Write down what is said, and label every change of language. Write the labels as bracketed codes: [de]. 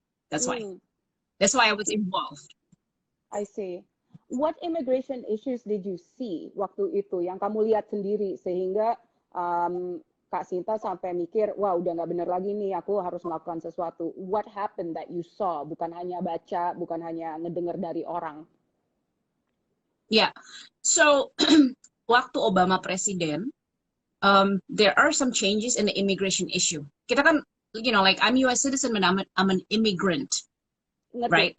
[en] That's why I was involved. [id] I see. What immigration issues did you see waktu itu yang kamu lihat sendiri sehingga Kak Sinta sampai mikir, wah udah nggak bener lagi nih, aku harus melakukan sesuatu. [en] What happened that you saw? [id] Bukan hanya baca, bukan hanya ngedengar dari orang. [en] Yeah. So waktu Obama presiden, there are some changes in the immigration issue. Kita kan, like I'm U.S. citizen, but I'm an immigrant, right?